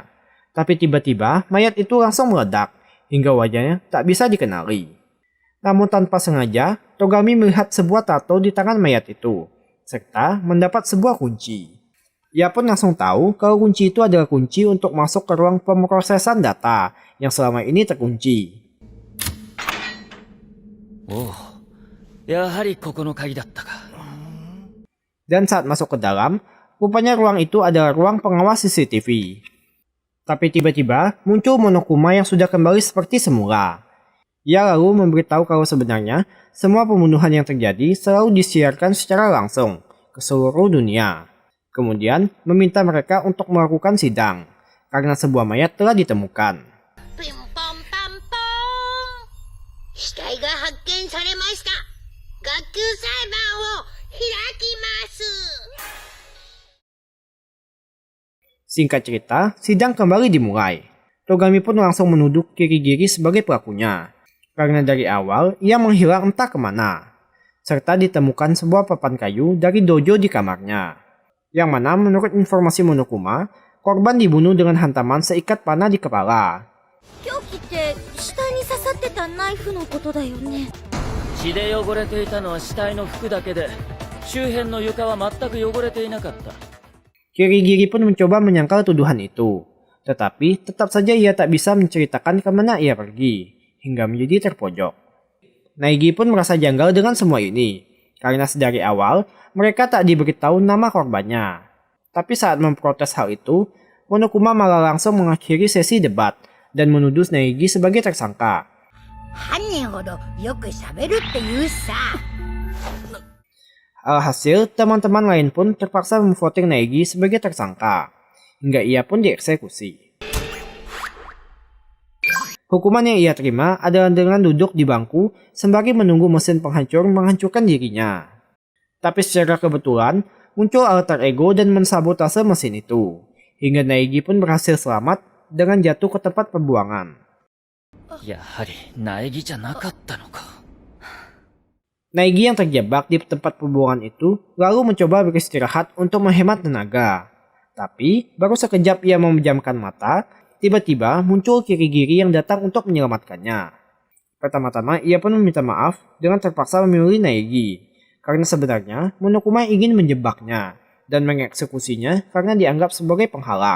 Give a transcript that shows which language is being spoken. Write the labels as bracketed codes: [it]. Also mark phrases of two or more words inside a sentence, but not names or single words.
[id] Tapi tiba-tiba, mayat itu langsung meledak, hingga wajahnya tak bisa dikenali. Namun tanpa sengaja, Togami melihat sebuah tato di tangan mayat itu, serta mendapat sebuah kunci. Ia pun langsung tahu kalau kunci itu adalah kunci untuk masuk ke ruang pemrosesan data yang selama ini terkunci. [ja] Oh, やはりここの鍵だったか。 [id] Dan saat masuk ke dalam, rupanya ruang itu adalah ruang pengawas CCTV. Tapi tiba-tiba muncul Monokuma yang sudah kembali seperti semula. Ia lalu memberitahu kalau sebenarnya semua pembunuhan yang terjadi selalu disiarkan secara langsung ke seluruh dunia. Kemudian meminta mereka untuk melakukan sidang, karena sebuah mayat telah ditemukan. [ja] ピンポンパンポーン。死体が発見されました。学級裁判を開きます。 [id] Singkat cerita, sidang kembali dimulai. Togami pun langsung menuduh Kirigiri sebagai pelakunya, karena dari awal ia menghilang entah kemana, serta ditemukan sebuah papan kayu dari dojo di kamarnya. Yang mana menurut informasi Monokuma, korban dibunuh dengan hantaman seikat panah di kepala. [ja] 凶器って死体に刺さってたナイフのことだよね。血で汚れていたのは死体の服だけで、周辺の床は全く汚れていなかった。 [id] Kirigiri pun mencoba menyangkal tuduhan itu, tetapi tetap saja ia tak bisa menceritakan kemana ia pergi, hingga menjadi terpojok. Naegi pun merasa janggal dengan semua ini, karena sedari awal mereka tak diberitahu nama korbannya. Tapi saat memprotes hal itu, Monokuma malah langsung mengakhiri sesi debat dan menuduh Naegi sebagai tersangka. [ja] 犯人ほどよく喋るって言うしさ。 [id] Alhasil, teman-teman lain pun terpaksa memvoting Naegi sebagai tersangka, hingga ia pun dieksekusi. Hukuman yang ia terima adalah dengan duduk di bangku sembari menunggu mesin penghancur menghancurkan dirinya. Tapi secara kebetulan, muncul alter ego dan mensabotase mesin itu, hingga Naegi pun berhasil selamat dengan jatuh ke tempat pembuangan. [ja] やはり苗木じゃなかったのか。 [id] Naegi yang terjebak di tempat pembuangan itu lalu mencoba beristirahat untuk menghemat tenaga. Tapi, baru sekejap ia memejamkan mata, tiba-tiba muncul Kirigiri yang datang untuk menyelamatkannya. Pertama-tama, ia pun meminta maaf dengan terpaksa memilih Naegi, karena sebenarnya Monokuma ingin menjebaknya dan mengeksekusinya karena dianggap sebagai penghalang.